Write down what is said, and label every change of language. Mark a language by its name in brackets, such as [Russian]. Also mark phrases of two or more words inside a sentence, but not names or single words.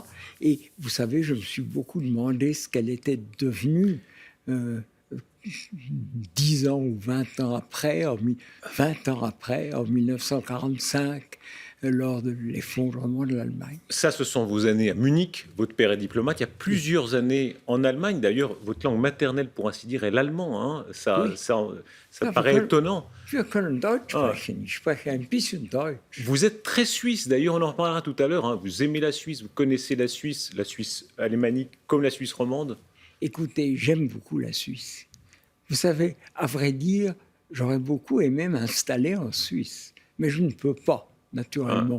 [French] Et vous savez, je me suis beaucoup demandé ce qu'elle était devenue 10 ans ou 20 ans après, 20 ans après, en 1945, lors de l'effondrement de l'Allemagne. Ça, ce sont vos années à Munich. Votre père est diplomate. Il y a plusieurs années en Allemagne. D'ailleurs, votre langue maternelle, pour ainsi dire, est l'allemand. Hein. Ça paraît étonnant. [German] Wir können Deutsch sprechen. Ich spreche ein bisschen Deutsch. [French] Vous êtes très suisse. D'ailleurs, on en reparlera tout à l'heure. Hein. Vous aimez la Suisse. Vous connaissez la Suisse alémanique comme la Suisse romande. Écoutez, j'aime beaucoup la Suisse. Vous savez, à vrai dire, j'aurais beaucoup aimé m'installer en Suisse. Mais je ne peux pas. Naturellement.